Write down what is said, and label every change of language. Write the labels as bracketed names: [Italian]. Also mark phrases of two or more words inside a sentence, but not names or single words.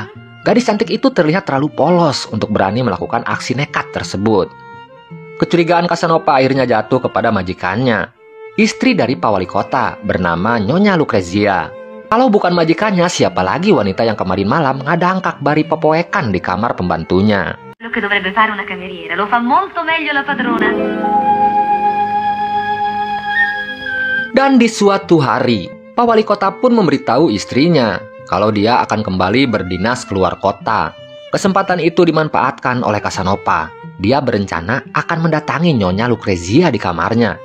[Indonesian] Gadis cantik itu terlihat terlalu polos untuk berani melakukan aksi nekat tersebut. Kecurigaan Casanova akhirnya jatuh kepada majikannya, istri dari Pak Wali Kota bernama Nyonya Lucrezia. Kalau bukan majikannya, siapa lagi wanita yang kemarin malam [Sundanese] ngadangkak bari pepoekan [Indonesian] di kamar pembantunya? [Italian] Quello che dovrebbe fare una cameriera, lo fa molto meglio la padrona. [Indonesian] Dan di suatu hari, Pak Wali Kota pun memberitahu istrinya kalau dia akan kembali berdinas keluar kota. Kesempatan itu dimanfaatkan oleh Casanova. Dia berencana akan mendatangi Nyonya Lucrezia di kamarnya.